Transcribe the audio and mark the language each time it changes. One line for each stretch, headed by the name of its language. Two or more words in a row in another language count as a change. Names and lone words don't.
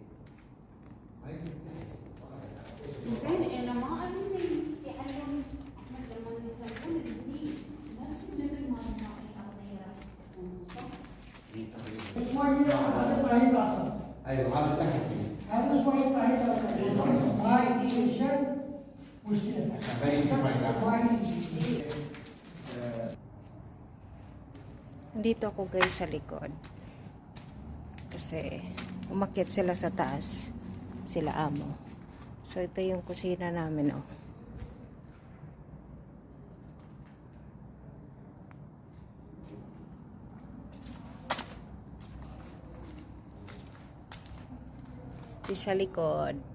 Arabic: زين انا ما اريد يعلم احمد لما يسوون البنين نفس الليفل مال الارضيه صح؟ شوية هذا بعيد أصلا. ايوه هذا تحت هذا شوية بعيد أصلا. هاي الشيء مشكلة.
Filipino: Dito ako guys sa likod. Kasi umakyat sila sa taas. Sila amo. So ito yung kusina namin oh. Ito sa likod.